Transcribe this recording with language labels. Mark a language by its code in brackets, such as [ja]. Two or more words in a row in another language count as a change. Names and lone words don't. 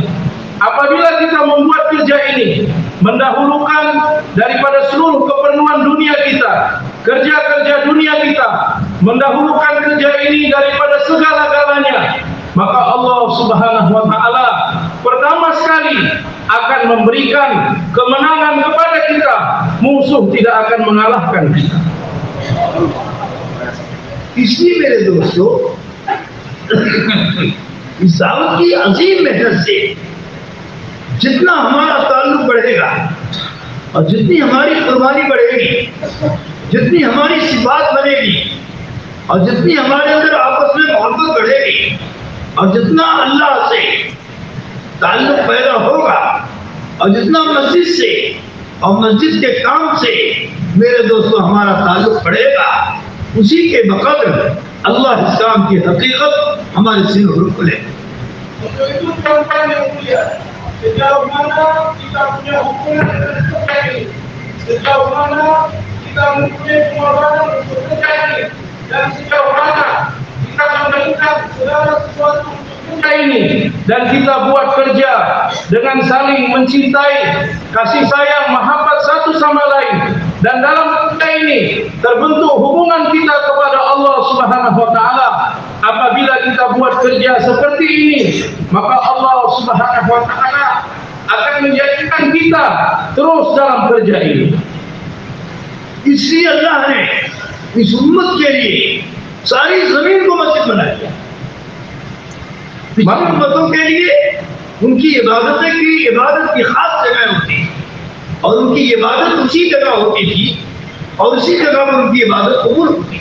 [ms] Apabila kita membuat kerja ini, mendahulukan daripada seluruh keperluan dunia kita, kerja-kerja dunia kita, mendahulukan kerja ini daripada segala-galanya, maka Allah [ar] سبحانه وتعالى [ms] pertama sekali akan memberikan kemenangan kepada kita. Musuh tidak akan mengalahkan kita. [ur] اس لیے میرے دوستو، اس دعوت کی عظیم محنت سے جتنا ہمارا تعلق بڑھے گا اور جتنی ہماری قربانی بڑھے گی، جتنی ہماری صفات بنیں گی اور جتنی ہمارے اندر آپس میں محبت بڑھے گی اور جتنا اللہ سے تعلق پیدا ہوگا اور جتنا مسجد سے اور مسجد کے کام سے میرے دوستو ہمارا تعلق بڑھے گا، اسی کے بقدر اللہ اس کام کی حقیقت ہمارے سر کو لے. [ms] Sejauh mana kita punya hubungan dengan kerja ini, sejauh mana kita mempunyai pengorbanan untuk kerja ini, dan sejauh mana melakukan segala sesuatu ini, dan kita buat kerja dengan saling mencintai, kasih sayang, mahabbat satu sama lain, dan dalam kerja ini terbentuk hubungan kita kepada Allah [ar] سبحانه وتعالى. [ms] Apabila kita buat kerja seperti ini, maka Allah [ar] سبحانه وتعالى [ms] akan menjadikan kita terus dalam kerja ini. [ur] اس لیے اللہ نے اس امت کے لیے ساری زمین کو مسجد بنا دیا. پچھلی امتوں کے لیے ان کی عبادت کی خاص جگہ ہوتی اور ان کی عبادت اسی جگہ ہوتی تھی اور اسی جگہ پر ان کی عبادت قبول ہوتی.